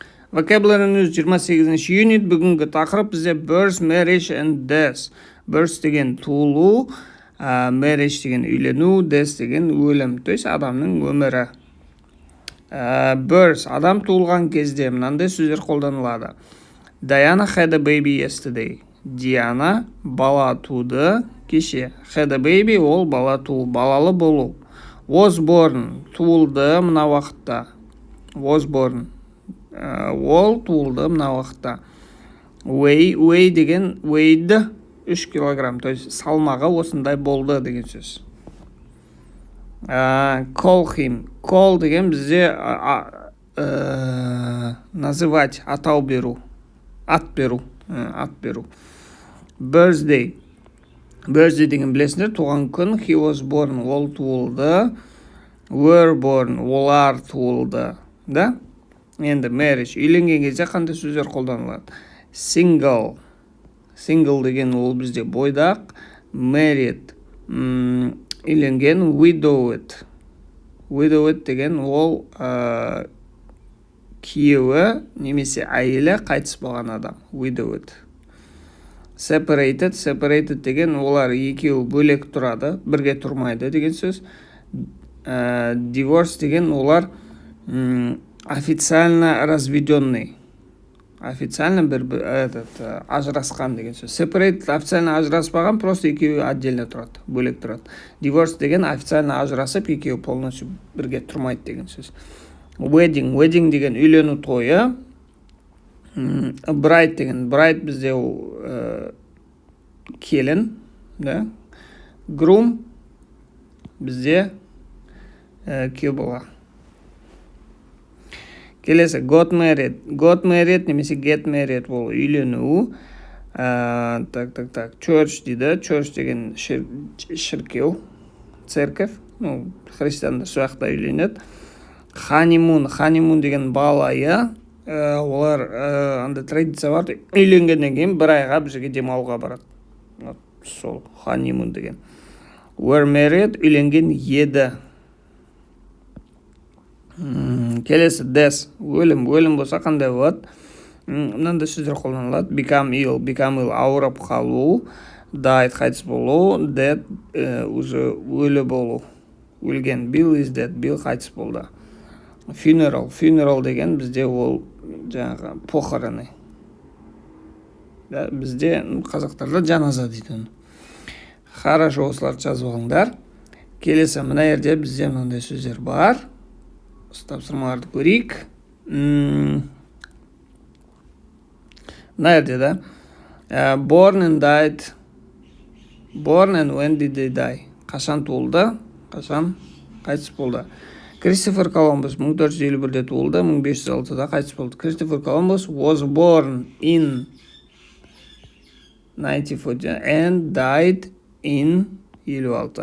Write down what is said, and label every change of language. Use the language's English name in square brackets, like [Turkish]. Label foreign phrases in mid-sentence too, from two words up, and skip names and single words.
[English] Vocabulary News [Kazakh] 28-ші юнит. Бүгінгі тақырып бізде [English] birth, marriage and death. [Kazakh] Birth деген туылу, marriage деген үйлену, death деген өлім, [Russian] то есть [Kazakh] адамның өмірі. Birth, адам туылған кезде мынандай сөздер қолданылады. [English] Diana had a baby yesterday. [Kazakh] Диана бала туды кеше. [English] Had a baby, [Kazakh] ол бала туу, балалы болу. [English] Was born, [Kazakh] туылды мына уақытта. [English] Was born, [Kazakh] ол туылды мына уақытта. Weigh деген weighed 3 килограмм, [Russian] то есть [Kazakh] салмағы осындай болды деген сөз. [English] Call him, call [Kazakh] деген бізде называть, атау беру, ат беру. Birthday деген білесіңдер, туған күн. [English] He was born, [Kazakh] ол туылды. [English] Were born, [Kazakh] олар туылды. Да? Енді marriage, үйленген кезде қандай сөздер қолданылады? Single деген ол бізде бойдақ. Married, үйленген. Widowed деген ол күйеуі немесе әйелі қайтыс болған адам. [English] Widowed. [Kazakh] Separated деген олар екеуі бөлек тұрады, бірге тұрмайды деген сөз. Divorce деген олар [Russian] официально разведенный. [Kazakh] Официально ажырасқан деген сөз. Separated официально ажыраспаған, просто екеуі отдельно тұрады, бөлек тұрады. Divorce деген официально ажырасып, екеуі полностью бірге тұрмайды деген сөз. Wedding деген үйлену тойы. Bride деген, bride бізде келін, да? Groom бізде күйеу бала. Келесі, [English] got married [Kazakh] немесе [English] get married [Kazakh] ол үйлену. Church дейді. Church деген шіркеу, церковь, христиандар сояқта үйленеді. Honeymoon деген балайы. Олар андай традиция бар, үйленгеннен кейін бір айға бір жерге демалуға барады. Сол honeymoon деген. [English] Were married, [Kazakh] үйленген еді. Келесі, death, өлім болса қандай болады? Мынандай сөздер қолданылады. [English] Become ill, [Kazakh] ауырып қалу. Died, қайтыс болу. Dead, уже өлі болу, өлген. [English] Bill is dead, [Kazakh] Bill қайтыс болды. Funeral деген бізде ол жаңағы похороны. Бізде қазақтарда жаназа дейді. Хорошо, осыларды жазып алыңдар. Келесі, мына жерде бізде мынандай сөздер бар. Тапсырмаларды көрейік. Мына жерде да. [English] Born and died. Born and when did they die? [Kazakh] Қашан туылды? Қашан қайтыс болды? Christopher Columbus 1451-де туылды, 1506-да қайтыс болды. [English] Christopher Columbus was born in 1940 and died in 56.